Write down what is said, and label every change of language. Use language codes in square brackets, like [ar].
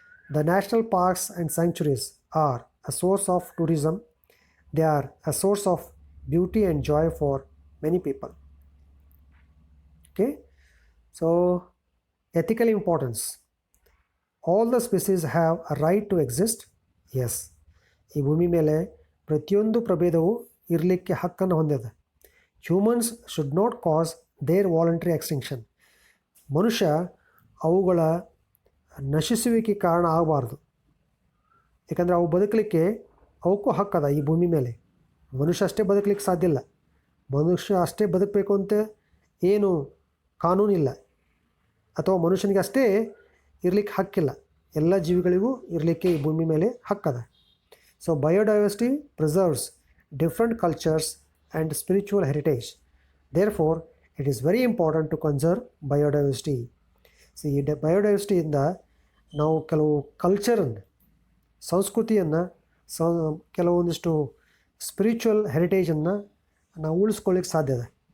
[en] The national parks and sanctuaries are a source of tourism. They are a source of beauty and joy for many people. Okay, so ethical importance. All the species have a right to exist. [kn] Yes, ಈ ಭೂಮಿ ಮೇಲೆ ಪ್ರತಿಯೊಂದು ಪ್ರಭೇದವು ಇರಲಿಕ್ಕೆ ಹಕ್ಕನ್ನು ಹೊಂದಿದೆ. [en] Humans should not cause their voluntary extinction. [kn] ಮನುಷ್ಯ ಅವುಗಳ ನಶಿಸುವಿಕೆ ಕಾರಣ ಆಗಬಾರ್ದು. ಯಾಕಂದರೆ ಅವು ಬದುಕಲಿಕ್ಕೆ ಅವಕ್ಕೂ ಹಕ್ಕದ ಈ ಭೂಮಿ ಮೇಲೆ. ಮನುಷ್ಯ ಅಷ್ಟೇ ಬದುಕಲಿಕ್ಕೆ ಸಾಧ್ಯ ಇಲ್ಲ. ಮನುಷ್ಯ ಅಷ್ಟೇ ಬದುಕಬೇಕು ಅಂತ ಏನು ಕಾನೂನಿಲ್ಲ, ಅಥವಾ ಮನುಷ್ಯನಿಗೆ ಅಷ್ಟೇ ಇರಲಿಕ್ಕೆ ಹಕ್ಕಿಲ್ಲ. ಎಲ್ಲ ಜೀವಿಗಳಿಗೂ ಇರಲಿಕ್ಕೆ ಈ ಭೂಮಿ ಮೇಲೆ ಹಕ್ಕದ. [en] So biodiversity preserves different cultures and spiritual heritage. Therefore, it is very important to conserve biodiversity. [kn] See, biodiversity ಇಂದ ನಾವು ಕೆಲವು ಕಲ್ಚರನ್ನು, ಸಂಸ್ಕೃತಿಯನ್ನು, ಕೆಲವೊಂದಿಷ್ಟು ಸ್ಪಿರಿಚುವಲ್ ಹೆರಿಟೇಜನ್ನು ನಾವು ಉಳಿಸ್ಕೊಳ್ಳಿಕ್ಕೆ ಸಾಧ್ಯ ಇದೆ.